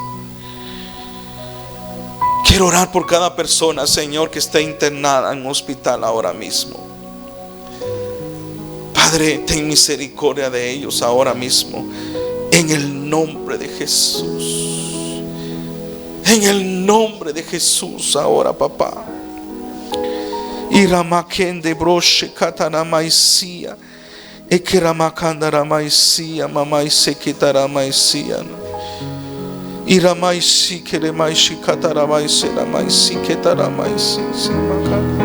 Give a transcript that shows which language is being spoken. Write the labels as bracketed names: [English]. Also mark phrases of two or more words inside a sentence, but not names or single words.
[Spanish] Quiero orar por cada persona, Señor, que está internada en un hospital ahora mismo. Padre, ten misericordia de ellos ahora mismo, en el nombre de Jesús. En el nombre de Jesús ahora, papá. Iramakende broche katanamaisia. Ekeramakandaraamaisia mamaisekitaraamaisia. Iramaisi keremaisi kataramaisi ramaisi ketaramaisi simakana.